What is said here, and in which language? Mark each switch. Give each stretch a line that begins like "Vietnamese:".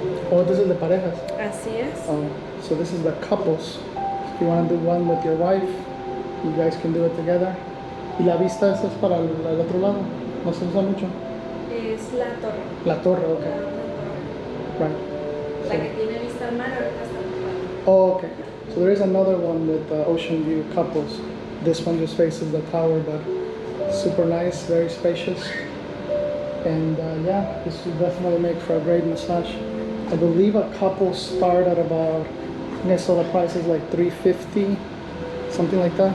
English: Oh, this is the parejas.
Spanish: Así es.
English: So this is the couples. If you want to do one with your wife, you guys can do it together.
Spanish: Y la vista esa es para el otro lado. No se usa mucho. Es la torre. La torre, okay. Right. La que tiene vista al mar ahorita está ocupada.
English: Oh, okay. So there is another one with ocean view couples. This one just faces the tower, but super nice, very spacious. And yeah, this will definitely make for a great massage. I believe a couple start at about, I think I saw the price is like $350, something like that.